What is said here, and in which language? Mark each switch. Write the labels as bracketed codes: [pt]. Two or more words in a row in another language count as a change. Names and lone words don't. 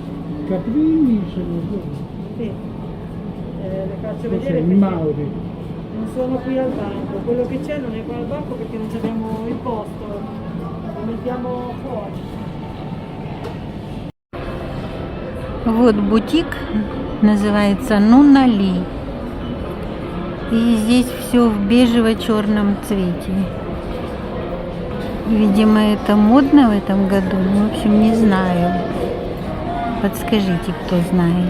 [it] Caprini sono due. Sì. Le faccio Questo è vedere il perché Mauri. Non sono qui al banco, quello che c'è non è qua al banco perché non abbiamo il posto, lo mettiamo fuori. [ru] Вот бутик, называется Нуна Ли. И здесь все в бежево-черном цвете. Видимо, это модно в этом году. В общем, не знаю. Подскажите, кто знает.